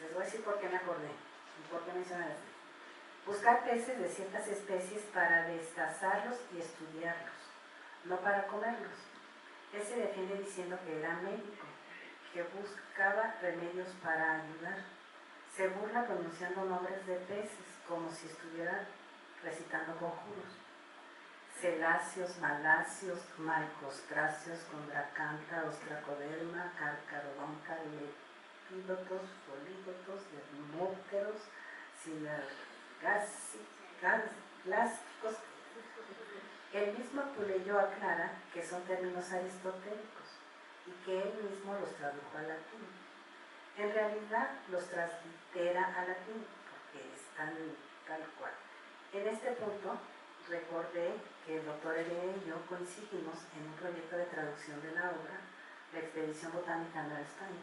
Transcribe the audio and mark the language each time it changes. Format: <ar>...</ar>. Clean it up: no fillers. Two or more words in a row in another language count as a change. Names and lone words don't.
<es>Les voy a decir por qué me acordé y por qué mencionar esto. Buscar peces de ciertas especies para destazarlos y estudiarlos, no para comerlos. Él se defiende diciendo que era médico, que buscaba remedios para ayudar. Se burla pronunciando nombres de peces, como si estuviera recitando conjuros. Celáceos, maláceos, malcostráceos, condracanta, ostracoderma, carcarodonta, lepídotos, polígotos, dermópteros, silárgicos. El mismo Puleyo aclara que son términos aristotélicos y que él mismo los tradujo al latín. En realidad los translitera al latín porque están tal cual. En este punto recordé que el doctor Heredia y yo coincidimos en un proyecto de traducción de la obra La Expedición Botánica a Nueva España.</es>